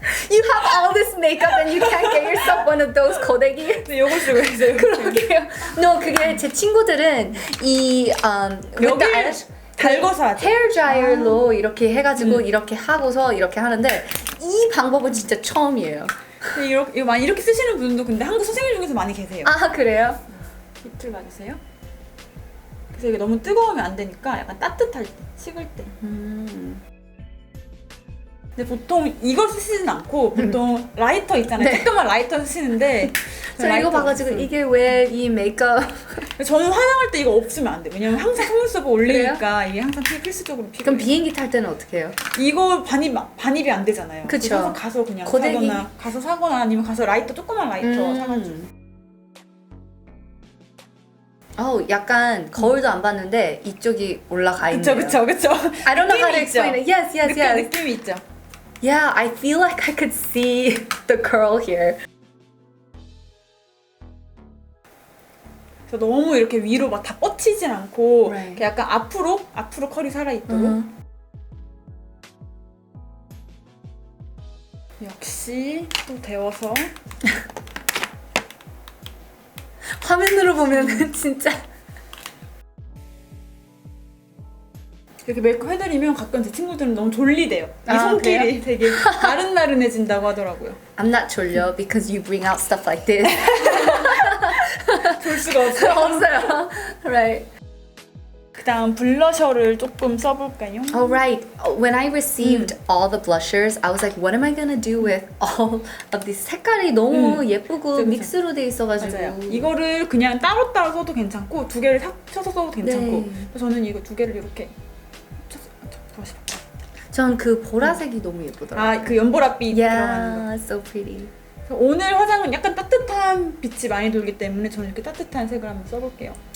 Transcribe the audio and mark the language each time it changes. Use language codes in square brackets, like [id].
[en] You have all this makeup and you can't get yourself one of those 고데기. [ko] 근데 요걸 쓰고 있어요. 그러게요. [en] No, [ko] 그게 제 친구들은 이 [en] with the [ko] 여기를 [en] eyelash [ko] 달궈서 하죠. 헤어 드라이어로 이렇게 해가지고 이렇게 하고서 이렇게 하는데 이 방법은 진짜 처음이에요. 근데 이거 많이 이렇게 쓰시는 분도 근데 한국 선생님 중에서 많이 계세요. 아 그래요? 밑을 봐주세요. 그래서 이게 너무 뜨거우면 안 되니까 약간 따뜻할 때, 식을 때. 근데 보통 이걸 쓰시진 않고 보통 라이터 있잖아요. 네. 조그만 라이터 쓰시는데 저 이거 봐가지고 이게 왜 이 메이크업 저는 화장할 때 이거 없으면 안 돼요. 왜냐면 항상 속눈썹을 올리니까 이게 항상 필수적으로 필요해요. 그럼 비행기 탈 때는 어떻게 해요? 이거 반입이 안 되잖아요. 그쵸. 그래서 가서 그냥 고데기. 사거나 아니면 가서 라이터 조그만 라이터 사가지고. 약간 거울도 안 봤는데 이쪽이 올라가 있네요. 그쵸. [en] I don't know how to [ko] 느낌이 [en] explain it. Yes, yes, yes. [ko] 느낌이 있죠. [en] Yeah, I feel like I could see the curl here. [ko] 그래서 너무 이렇게 위로 막 다 뻗치진 않고 [en] Right. [ko] 이렇게 약간 앞으로 컬이 살아있도록. 역시 또 데워서 화면으로 보면은 진짜 이렇게 메이크업 해드리면 가끔 제 친구들은 너무 졸리대요. 이 아, 손길이 되게 나른나른해진다고 하더라고요. [en] I'm not [ko] 졸려 [en] because you bring out stuff like this. [ko] 졸 수가 없어요. 없어요. [en] Right. [ko] 그다음 블러셔를 조금 써볼까요? [en] Oh right. When I received all the blushers, I was like, what am I gonna do with all of these? [ko] 색깔이 너무 예쁘고 그쵸. 믹스로 돼 있어가지고. 맞아요. 이거를 그냥 따로따로 써도 괜찮고 두 개를 합쳐서 써도 괜찮고 네. 그래서 저는 이거 두 개를 이렇게 합쳐서 전 그 보라색이 너무 예쁘더라고요. 그 연보라빛 들어가는 거. [en] Yeah, so pretty. [ko] 그래서 오늘 화장은 약간 따뜻한 빛이 많이 돌기 때문에 저는 이렇게 따뜻한 색을 한번 써볼게요.